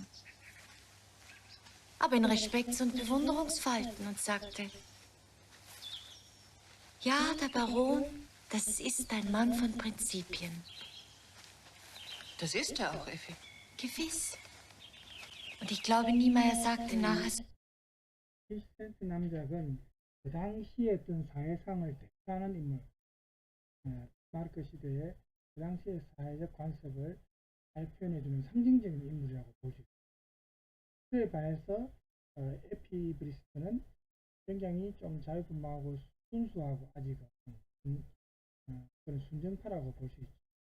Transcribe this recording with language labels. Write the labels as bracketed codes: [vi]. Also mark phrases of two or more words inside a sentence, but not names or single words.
[de] Aber in Respekts- und Bewunderungsfalten und sagte, ja, der Baron, das ist ein Mann von Prinzipien. Das ist er auch, Effi. Gewiss. Und ich glaube, Niemeyer sagte nachher, [ko] 힐센트 남작은 그 당시에 어떤 사회상을 대표하는 인물, 마르크 시대의 그 당시의 사회적 관습을 잘 표현해주는 상징적인 인물이라고 볼 수 있습니다. 그에 반해서 에피브리스트는 굉장히 좀 자유분방하고 순수하고 아직은 그런 순정파라고 볼 수 있죠.